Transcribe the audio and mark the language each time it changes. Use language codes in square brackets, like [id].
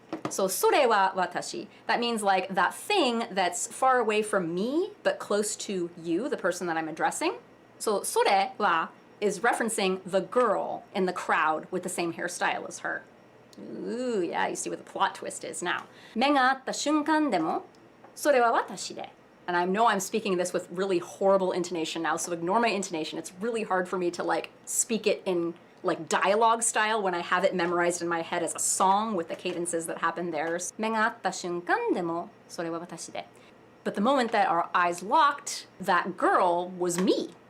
[en] So sore wa watashi. That means that thing that's far away from me but close to you, the person that I'm addressing. So sore wa is referencing the girl in the crowd with the same hairstyle as her. Ooh, yeah, you see what the plot twist is now. [ja] 目が合った瞬間でも、それは私で. [en] And I know I'm speaking this with really horrible intonation now, so ignore my intonation. It's really hard for me to speak it in dialogue style when I have it memorized in my head as a song with the cadences that happen there. [ja] 目が合った瞬間でも、それは私で. [en] But the moment that our eyes locked, that girl was me.